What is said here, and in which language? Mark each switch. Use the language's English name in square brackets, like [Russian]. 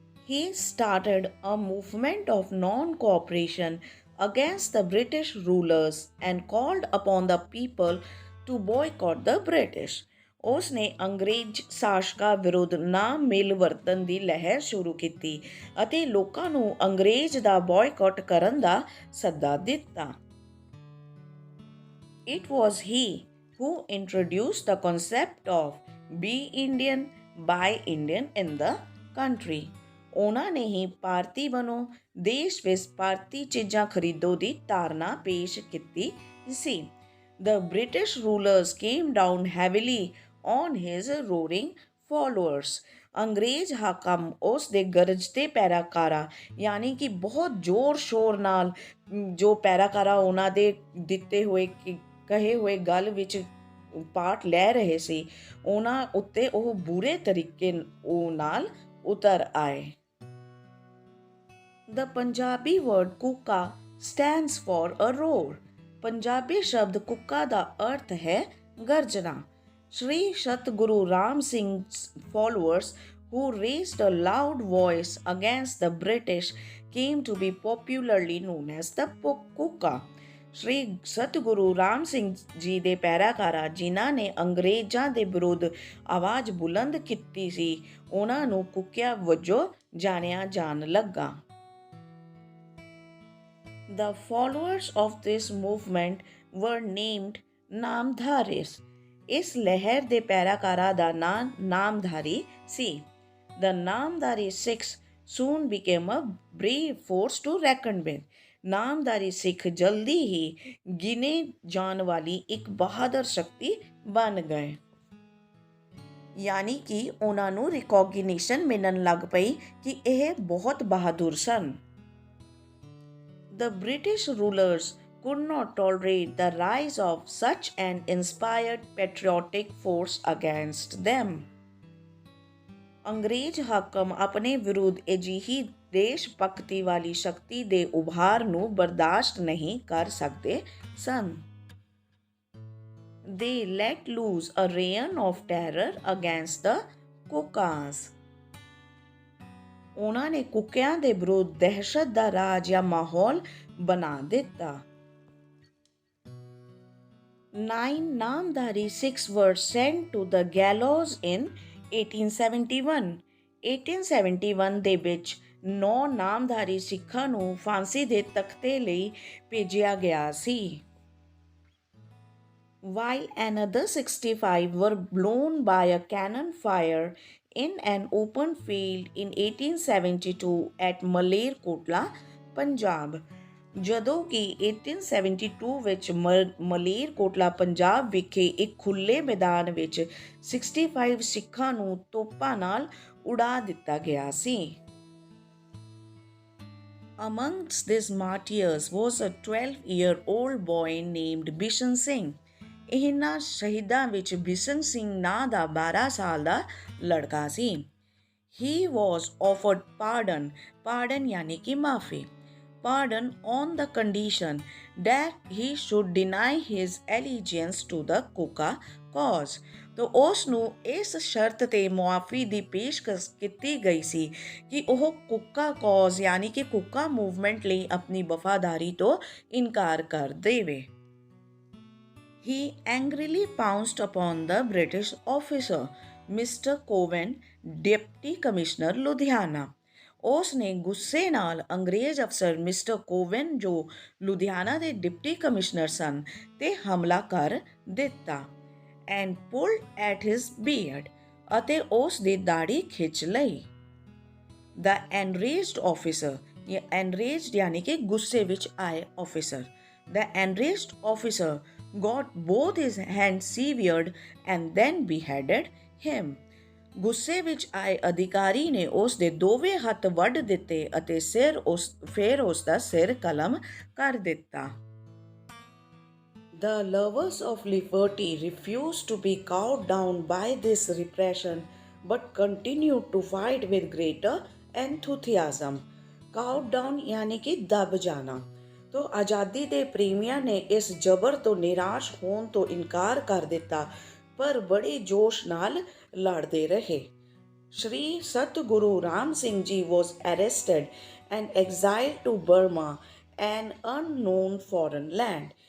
[English] He started a movement of non-cooperation against the British rulers and called upon the people to boycott the British। [Punjabi] ਉਸ ਨੇ ਅੰਗਰੇਜ਼ ਸ਼ਾਸਕਾਂ ਵਿਰੁੱਧ ਨਾ ਮਿਲ ਵਰਤਣ ਦੀ ਲਹਿਰ ਸ਼ੁਰੂ ਕੀਤੀ ਅਤੇ ਲੋਕਾਂ ਨੂੰ ਅੰਗਰੇਜ਼ ਦਾ ਬਾਇਕਾਟ ਕਰਨ ਦਾ ਸੱਦਾ ਦਿੱਤਾ। [English] It was he who introduced the concept of be Indian, buy Indian in the country। [Punjabi] ਉਹਨਾਂ ਨੇ ਹੀ ਭਾਰਤੀ ਬਣੋ, ਦੇਸ਼ ਵਿੱਚ ਭਾਰਤੀ ਚੀਜ਼ਾਂ ਖਰੀਦੋ ਦੀ ਧਾਰਨਾ ਪੇਸ਼ ਕੀਤੀ ਸੀ। [English] The British rulers came down heavily on his roaring followers। [Punjabi] ਅੰਗਰੇਜ਼ ਹਾਕਮ ਉਸ ਦੇ ਗਰਜਦੇ ਪੈਰਾਕਾਰਾਂ ਯਾਨੀ ਕਿ ਬਹੁਤ ਜ਼ੋਰ ਸ਼ੋਰ ਨਾਲ ਜੋ ਪੈਰਾਕਾਰਾਂ ਉਹਨਾਂ ਦੇ ਦਿੱਤੇ ਹੋਏ ਕਹੇ ਹੋਏ ਗੱਲ ਵਿੱਚ ਪਾਰਟ ਲੈ ਰਹੇ ਸੀ, ਉਹਨਾਂ ਉੱਤੇ ਉਹ ਬੁਰੇ ਤਰੀਕੇ ਨਾਲ ਉਤਰ ਆਏ। [English] The Punjabi word kukka stands for a roar। [Punjabi] Punjabi ਸ਼ਬਦ ਕੁੱਕਾ ਦਾ ਅਰਥ ਹੈ ਗਰਜਨਾ। [English] Sri Satguru Ram Singh's followers who raised a loud voice against the British came to be popularly known as the kukka। [Punjabi] ਸ਼੍ਰੀ ਸਤਿਗੁਰੂ ਰਾਮ ਸਿੰਘ ਜੀ ਦੇ ਪੈਰਾਕਾਰਾਂ ਜਿਨ੍ਹਾਂ ਨੇ ਅੰਗਰੇਜ਼ਾਂ ਦੇ ਵਿਰੁੱਧ ਆਵਾਜ਼ ਬੁਲੰਦ ਕੀਤੀ ਸੀ, ਉਹਨਾਂ ਨੂੰ ਕੁੱਕਿਆਂ ਵਜੋਂ ਜਾਣਿਆ ਜਾਣ ਲੱਗਾ। [English] The followers of this movement were named Namdharis. [Punjabi] ਇਸ ਲਹਿਰ ਦੇ ਪੈਰਾਕਾਰਾਂ ਦਾ ਨਾਂ ਨਾਮਧਾਰੀ ਸੀ। [English] The Namdhari Sikhs soon became a brave force to reckon with। [Punjabi] Namdhari ਸਿੱਖ ਜਲਦੀ ਹੀ ਗਿਣੇ ਜਾਣ ਵਾਲੀ ਇੱਕ ਬਹਾਦਰ ਸ਼ਕਤੀ ਬਣ ਗਏ, ਯਾਨੀ ਕਿ ਉਹਨਾਂ ਨੂੰ ਰਿਕੋਗਨੀਸ਼ਨ ਮਿਲਣ ਲੱਗ ਪਈ ਕਿ ਇਹ ਬਹੁਤ ਬਹਾਦਰ ਸਨ। [English] The British rulers could not tolerate the rise of such an inspired patriotic force against them। [Punjabi] ਅੰਗਰੇਜ਼ ਹਾਕਮ ਆਪਣੇ ਵਿਰੁੱਧ ਅਜਿਹੀ ਦੇਸ਼ ਭਗਤੀ ਵਾਲੀ ਸ਼ਕਤੀ ਦੇ ਉਭਾਰ ਨੂੰ ਬਰਦਾਸ਼ਤ ਨਹੀਂ ਕਰ ਸਕਦੇ ਸਨ। [English] They let loose a reign of terror against the Kukas। [Punjabi] ਉਹਨਾਂ ਨੇ ਕੁੱਕਿਆਂ ਦੇ ਵਿਰੁੱਧ ਦਹਿਸ਼ਤ ਦਾ ਰਾਜ ਜਾਂ ਮਾਹੌਲ ਬਣਾ ਦਿੱਤਾ। [English] 9 Namdhari Sikhs were sent to the gallows in 1871। [Punjabi] 1871 ਦੇ ਵਿੱਚ 9 ਨਾਮਧਾਰੀ ਸਿੱਖਾਂ ਨੂੰ ਫਾਂਸੀ ਦੇ ਤਖਤੇ ਲਈ ਭੇਜਿਆ ਗਿਆ ਸੀ। [English] While another 65 were blown by a cannon fire in an open field in 1872 at Malerkotla, Punjab. [Punjabi] ਜਦੋਂ ਕਿ 1872 ਵਿੱਚ ਮਲੇਰਕੋਟਲਾ ਪੰਜਾਬ ਵਿਖੇ ਇੱਕ ਖੁੱਲ੍ਹੇ ਮੈਦਾਨ ਵਿੱਚ 65 ਸਿੱਖਾਂ ਨੂੰ ਤੋਪਾਂ ਨਾਲ ਉਡਾ ਦਿੱਤਾ ਗਿਆ ਸੀ। [English] Amongst these martyrs was a 12-year-old boy named Bishan Singh. [Punjabi] ਇਹਨਾਂ ਸ਼ਹੀਦਾਂ ਵਿੱਚ ਬਿਸ਼ਨ ਸਿੰਘ ਨਾਂ ਦਾ 12 ਸਾਲ ਦਾ ਲੜਕਾ ਸੀ। [English] He was offered pardon [Punjabi] ਯਾਨੀ ਕਿ ਮਾਫੀ। [English] Pardon on the condition that he should deny his allegiance to the Kuka cause. [Punjabi] ਤੋ ਉਸ ਨੂੰ ਇਸ ਸ਼ਰਤ ਤੇ ਮੁਆਫੀ ਦੀ ਪੇਸ਼ਕਸ਼ ਕੀਤੀ ਗਈ ਸੀ ਕਿ ਉਹ ਕੁੱਕਾ ਕੌਜ਼ ਯਾਨੀ ਕਿ ਕੁੱਕਾ ਮੂਵਮੈਂਟ ਲਈ ਆਪਣੀ ਵਫਾਦਾਰੀ ਤੋਂ ਇਨਕਾਰ ਕਰ ਦੇਵੇ। [English] He angrily pounced upon the British officer, Mr. Cowen, Deputy Commissioner, Ludhiana. [Punjabi] ਉਸ ਨੇ ਗੁੱਸੇ ਨਾਲ ਅੰਗਰੇਜ਼ ਅਫਸਰ ਮਿਸਟਰ ਕੋਵਨ ਜੋ ਲੁਧਿਆਣਾ ਦੇ ਡਿਪਟੀ ਕਮਿਸ਼ਨਰ ਸਨ ਤੇ ਹਮਲਾ ਕਰ ਦਿੱਤਾ [English] and pulled at his beard [Punjabi] ਅਤੇ ਉਸ ਦੀ ਦਾੜੀ ਖਿੱਚ ਲਈ। [English] the enraged officer enraged [Punjabi] ਯਾਨੀ ਕਿ ਗੁੱਸੇ ਵਿੱਚ ਆਏ officer [English] The enraged officer got both his hand severed and then beheaded him. [Punjabi] ਗੁੱਸੇ ਵਿੱਚ ਆਏ ਅਧਿਕਾਰੀ ਨੇ ਉਸ ਦੇ ਦੋਵੇਂ ਹੱਥ ਵੱਢ ਦਿੱਤੇ ਅਤੇ ਫਿਰ ਉਸ ਦਾ ਸਿਰ ਕਲਮ ਕਰ ਦਿੱਤਾ। [English] The lovers of liberty refused to be cowed down by this repression but continued to fight with greater enthusiasm. Cowed down [Hindi] यानी कि दब जाना। तो आज़ादी [Punjabi] ਦੇ ਪ੍ਰੇਮੀਆਂ ਨੇ ਇਸ ਜ਼ਬਰ ਤੋਂ ਨਿਰਾਸ਼ ਹੋਣ ਤੋਂ ਇਨਕਾਰ ਕਰ ਦਿੱਤਾ ਪਰ ਬੜੇ ਜੋਸ਼ ਨਾਲ ਲੜਦੇ ਰਹੇ। [English] Shri Satguru Ram Singh ji was arrested and exiled to Burma, an unknown foreign land.